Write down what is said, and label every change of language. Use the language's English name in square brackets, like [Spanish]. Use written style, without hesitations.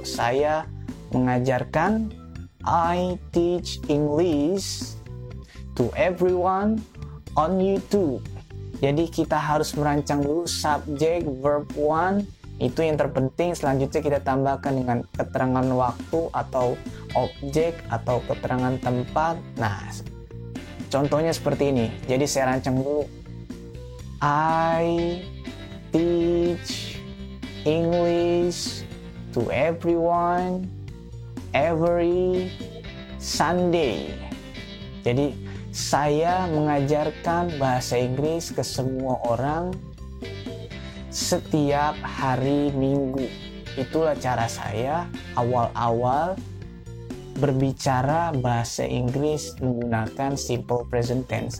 [Indonesian] Saya mengajarkan, [English] I teach English to everyone on YouTube. [Indonesian] Jadi kita harus merancang dulu subjek, verb 1, itu yang terpenting. Selanjutnya kita tambahkan dengan keterangan waktu atau objek atau keterangan tempat. Nah, contohnya seperti ini. Jadi saya rancang dulu. [English] I teach English to everyone every Sunday. [Indonesian] Jadi saya mengajarkan bahasa Inggris ke semua orang setiap hari Minggu. Itulah cara saya awal-awal berbicara bahasa Inggris menggunakan simple present tense.